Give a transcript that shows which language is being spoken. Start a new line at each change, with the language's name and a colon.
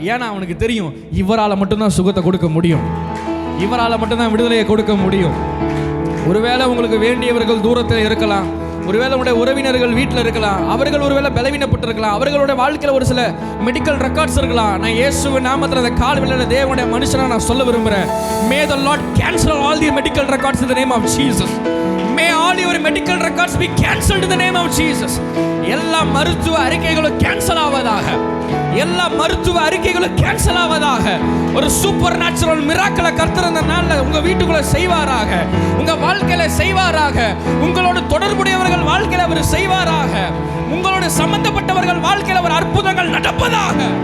Tamil: ஏன்னா அவனுக்கு தெரியும், இவரால் மட்டும்தான் சுகத்தை கொடுக்க முடியும், இவரால் மட்டும்தான் விடுதலையை கொடுக்க முடியும். ஒருவேளை உங்களுக்கு வேண்டியவர்கள் தூரத்தில் இருக்கலாம், ஒருவேளை உங்களுடைய உறவினர்கள் வீட்டில் இருக்கலாம், அவர்கள் ஒருவேளை பலவீனப்பட்டு இருக்கலாம், அவர்களுடைய வாழ்க்கையில் ஒரு சில மெடிக்கல் ரெக்கார்ட்ஸ் இருக்கலாம். நான் இயேசுவின் நாமத்தில் அந்த கால்வெளியில் தேவனுடைய மனுஷனா நான் சொல்ல விரும்புகிறேன்.
English: May the Lord cancel all the medical records in the name of Jesus. May all your medical records be cancelled in the name of Jesus.
Tamil: எல்லா மருத்துவ அறிக்கைகளும் கேன்சல் ஆவதாக, எல்லா மருத்துவ அறிக்கைகளும் கேன்சல் ஆவதாக. ஒரு சூப்பர் நேச்சுரல் மிராக்கிளை கர்த்தர் அந்த நாளில் உங்க வீட்டுக்குள்ள செய்வாராக, உங்க வாழ்க்கையில செய்வாராக, உங்களோட தொடர்புடையவர்கள் வாழ்க்கையில அவர் செய்வாராக, உங்களோட சம்பந்தப்பட்டவர்கள் வாழ்க்கையில ஒரு அற்புதங்கள் நடப்பதாக.